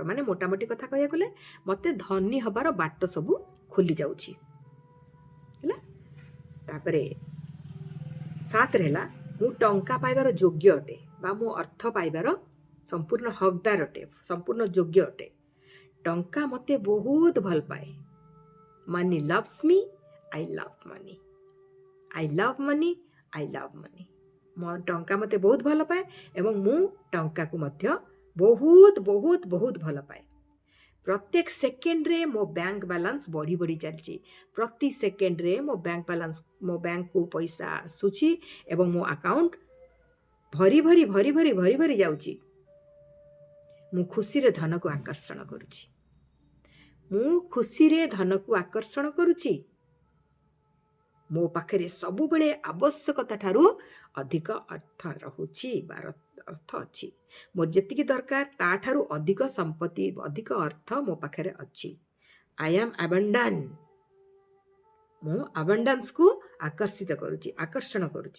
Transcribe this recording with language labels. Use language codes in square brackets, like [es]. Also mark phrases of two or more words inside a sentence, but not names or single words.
[or] ମାନେ ମୋଟାମୋଟି କଥା କହିଆ ଗଲେ ମତେ ଧନୀ ହବାର ବାଟ ସବୁ ଖୋଲି ଯାଉଛି। हैला? ତାପରେ 7 ରହିଲା, ମୁଁ ଟଙ୍କା ପାଇବାର ଯୋଗ୍ୟ ଅଟେ ବା ମୁଁ ଅର୍ଥ ପାଇବାର ସମ୍ପୂର୍ଣ୍ଣ ହକଦାର ଅଟେ, ସମ୍ପୂର୍ଣ୍ଣ ଯୋଗ୍ୟ ଅଟେ। ଟଙ୍କା ମତେ ବହୁତ ଭଲ ପାଏ। [en] Money loves me, I love money, I love money, I love money. [or] ମୋ ଟଙ୍କା ମତେ ବହୁତ ଭଲ ପାଏ ଏବଂ ମୁଁ ଟଙ୍କା କୁ ମଧ୍ୟ ବହୁତ ବହୁତ ବହୁତ ଭଲ ପାଏ। ପ୍ରତ୍ୟେକ ସେକେଣ୍ଡ ରେ ମୋ [en] bank balance [or] ବଢ଼ି ବଢ଼ି ଚାଲିଛି। ପ୍ରତି ସେକେଣ୍ଡ ରେ ମୋ [en] bank balance, [or] , ମୋ ବ୍ୟାଙ୍କ କୁ ପଇସା ଆସୁଛି ଏବଂ ମୋ ଆକାଉଣ୍ଟ ଭରି ଭରି ଭରି ଭରି ଭରି ଭରି ଯାଉଛି। ମୁଁ ଖୁସି ରେ ଧନ କୁ ଆକର୍ଷଣ କରୁଛି, ମୁଁ ଖୁସି ରେ ଧନ କୁ ଆକର୍ଷଣ କରୁଛି। ମୋ ପାଖରେ ସବୁବେଳେ ଆବଶ୍ୟକତା ଠାରୁ ଅଧିକ ଅର୍ଥ ରହୁଛି ବା ଅର୍ଥ ଅଛି। ମୋର ଯେତିକି ଦରକାର ତାଠାରୁ ଅଧିକ ସମ୍ପତ୍ତି ଅଧିକ ଅର୍ଥ ମୋ ପାଖରେ ଅଛି। [en] I am abundant. [or] ମୁଁ ଆବାଣ୍ଡାନ୍ସକୁ ଆକର୍ଷଣ କରୁଛି।